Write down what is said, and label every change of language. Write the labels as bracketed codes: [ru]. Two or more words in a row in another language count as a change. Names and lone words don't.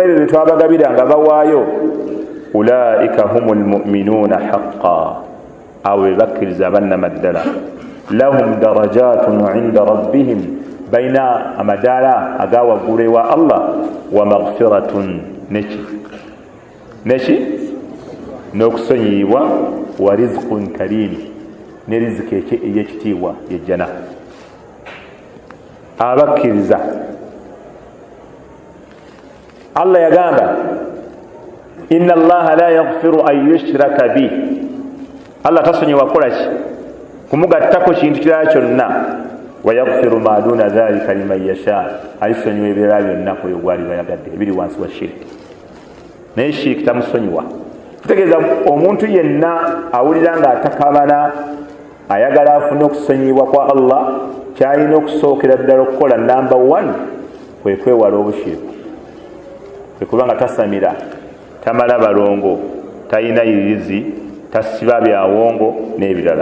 [lg] ebyo bye twabagabira nga bawaayo, [ar] أولئك هم المؤمنون حقا, [lg] abo be bakkiriza abannamaddala, [ar] لهم درجات عند ربهم, [lg] bayina amadaala agawaggulu ewa Allah, [ar] ومغفرة, [lg] neki n'okusonyiyibwa, [ar] ورزق كريم, [lg] ne riziki ey'ekitiibwa yejjana. Abakkiriza Allah yagamba [ar] إن الله لا يغفر أن يشرك به, [lg] Allah tasonyiwa kukola ki? Kumugattako kintu kirala kyonna. [ar] ويغفر ما دون ذلك لمن يشاء, [lg] alisonyiwa ebirala byonna kwe gwali bayagadde ebiri wansi wa shiriki. Naye shiriki tamusonyiwa. Kitegeeza omuntu yenna awulira nga atakamala ayagala afune okusonyibwa kwa Allah, kyalina okusookera ddala okukola namba 1 kwe kwewala obushiriki, kwe kubanga tasamira, tamala balongo, talina yirizi, tasiba byawongo n'ebirala.